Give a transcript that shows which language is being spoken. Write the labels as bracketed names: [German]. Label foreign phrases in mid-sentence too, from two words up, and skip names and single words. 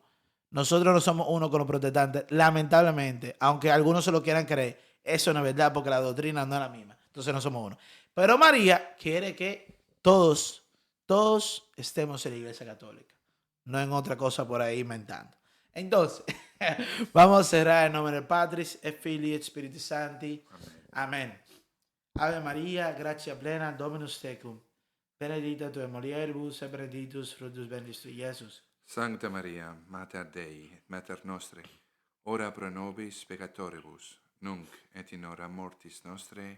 [Spanish] Nosotros no somos uno con los protestantes, lamentablemente, aunque algunos se lo quieran creer, eso no es verdad porque la doctrina no es la misma, entonces no somos uno. Pero María quiere que todos estemos en la Iglesia Católica, no en otra cosa por ahí inventando. Entonces, vamos a cerrar en nombre del [Latin] Patris, et Filii, et Spiritus Sancti. [Spanish] Amén. [Latin] Ave María, gratia plena, Dominus tecum. Benedicta tu in mulieribus, et benedictus fructus ventris tui, Iesus. Sancta Maria, Mater Dei, et Mater Nostri, ora pro nobis peccatoribus, nunc et in hora mortis nostre.